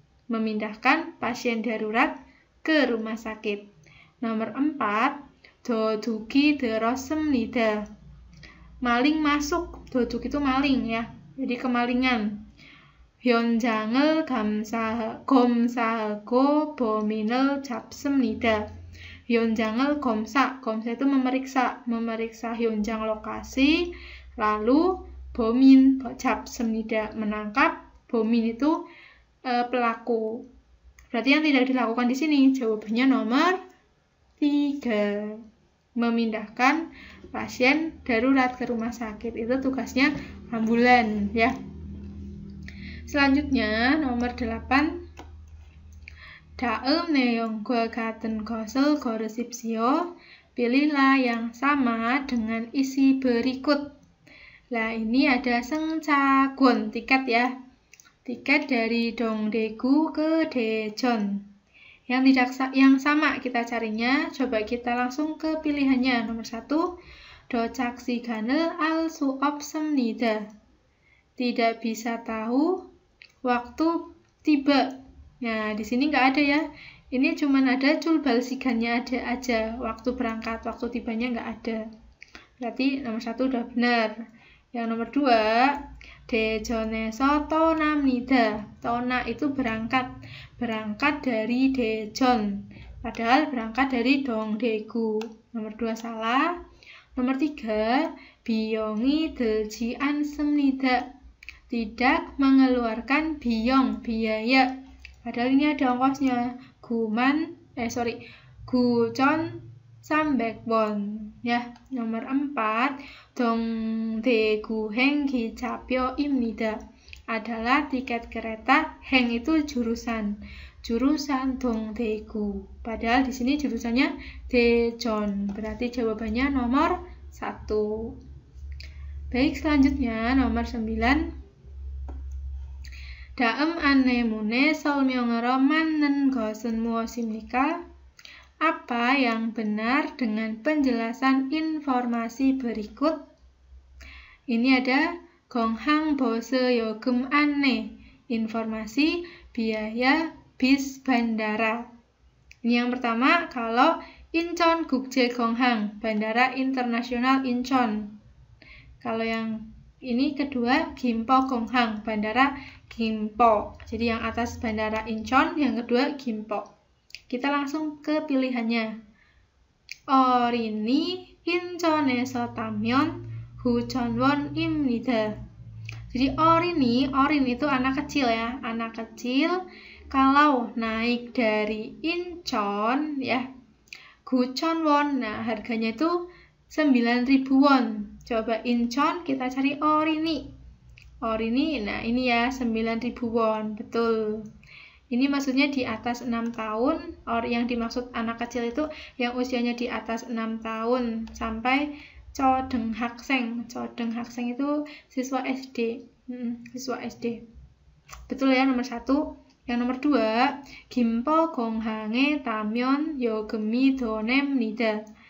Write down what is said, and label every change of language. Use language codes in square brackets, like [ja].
[id] Memindahkan pasien darurat ke rumah sakit. Nomor 4, [ko] 도둑이 들었습니다. [id] maling masuk. Doduk itu maling ya, jadi kemalingan. [ko] 현장을 검사하고 범인을 잡습니다. 현장을 검사 [id] itu memeriksa 현장 lokasi, lalu [ko] 범인 잡습니다, [id] menangkap. 범인 itu pelaku. Berarti yang tidak dilakukan di sini jawabannya nomor 3. Memindahkan pasien darurat ke rumah sakit itu tugasnya ambulan ya. Selanjutnya nomor 8. [ko] 다음 내용과 같은 것을 고르십시오. [id] Pilihlah yang sama dengan isi berikut. Nah, ini ada Seungchagun, tiket ya. Tiket dari Dongdaegu ke Daejeon. Yang sama kita carinya, coba kita langsung ke pilihannya. [ko] Nomor 1, 도착 시간을 알 수 없습니다. [id] Tidak bisa tahu waktu tiba. Nah, di sini nggak ada ya. Ini cuman ada 출발 시간nya ada aja. Waktu berangkat, waktu tibanya nggak ada. Berarti nomor 1 udah benar. Yang nomor 2, [ko] 대전에서 떠납니다. [id] 떠나 itu berangkat. Berangkat dari Daejeon. Padahal berangkat dari Dongdaegu. Nomor 2 salah. [ko] Nomor 3, 비용이 들지 않습니다. [id] Tidak mengeluarkan biaya. Padahal ini ada ongkosnya. 9,300won ya. [ko] Nomor 4, Dongdaegu-행 기차표입니다. [id] Adalah tiket kereta. Heng itu jurusan Dongdaegu. Padahal di sini jurusannya Daejeon. Berarti jawabannya nomor 1. Baik, selanjutnya nomor 9. [ko] 다음 안내문의 설명으로 맞는 것은 무엇입니까? [id] Apa yang benar dengan penjelasan informasi berikut? Ini ada [ko] 공항버스 요금 안내, [id] informasi biaya bis bandara. Ini yang pertama, kalau Incheon 국제공항, bandara internasional Incheon. Kalau yang ini kedua, Gimpo-공항, bandara Gimpo. Jadi yang atas bandara Incheon, yang kedua Gimpo. Kita langsung ke pilihannya. [ko] 어린이 인천에서 타면 9,000원입니다. [id] Jadi orin itu anak kecil ya, anak kecil. Kalau naik dari Incheon ya, 9,000won. Nah, harganya itu 9.000 won. Coba Incheon, kita cari Orini. Nah ini ya 9.000 won, betul. Ini maksudnya di atas 6 tahun. Yang dimaksud anak kecil itu yang usianya di atas 6 tahun sampai 초등학생. 초등학생 itu siswa SD. Siswa SD. Betul ya nomor 1. [ko] Yang nomor 2, 김포공항에 타면 요금이 더 냅니다.